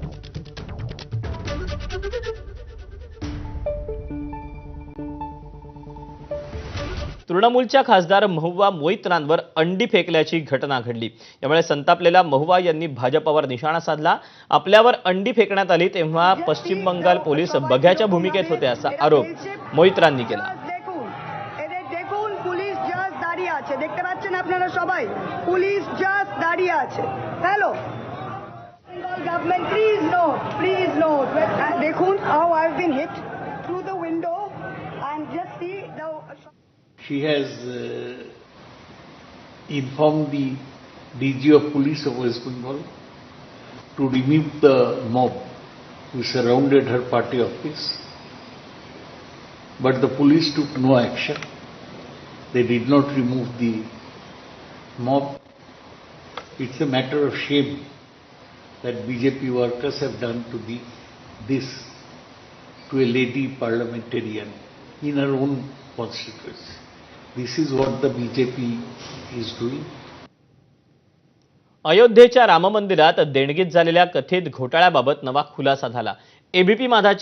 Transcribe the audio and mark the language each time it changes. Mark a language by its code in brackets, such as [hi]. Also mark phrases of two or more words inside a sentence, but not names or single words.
[mr] तृणमूलच्या खासदार महुआ मोइत्रांवर अंडी फेकल्याची घटना घडली। यामुळे संतापलेला महुआ यांनी भाजपवर निशाणा साधला। आपल्यावर अंडी फेकण्यात आली तेव्हा पश्चिम बंगाल पोलीस बघ्याच्या भूमिकेत होते असा आरोप मोइत्रांनी केला। [bn] দেখতে পাচ্ছেন আপনারা সবাই পুলিশ জাস্ট দাঁড়িয়ে আছে। [en] hello government please note দেখুন how I have been hit through the window and just see the She has informed the DG of Police of West Bengal to remove the mob who surrounded her party office, but the police took no action. They did not remove the mob. It's a matter of shame that BJP workers have done this to a lady parliamentarian in her own constituency. This is what the BJP is doing. [mr] अयोध्येच्या राम मंदिरात देणगीत झालेल्या कथित घोटाळ्याबाबत नवा खुलासा झाला। एबीपी माझाच्या